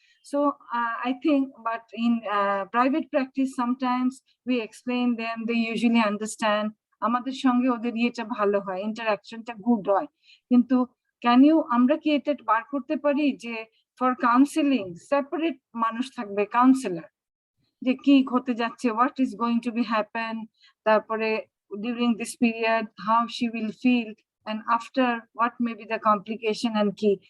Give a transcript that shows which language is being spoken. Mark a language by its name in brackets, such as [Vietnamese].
[English] So I think, but in private practice, sometimes we explain them, they usually understand. [Bangla] আমাদের সঙ্গে ওদের ইয়েটা ভালো হয়, ইন্টারাকশনটা গুড হয়। কিন্তু আমরা কি এটা বার করতে পারি যে [English] for counselling [Bangla] সেপারেট মানুষ থাকবে, কাউন্সিলর, যে কি হতে যাচ্ছে, [English] what is going to be happen, [Bangla] তারপরে [English] during this period how she will feel, and after what may be the complication and কি।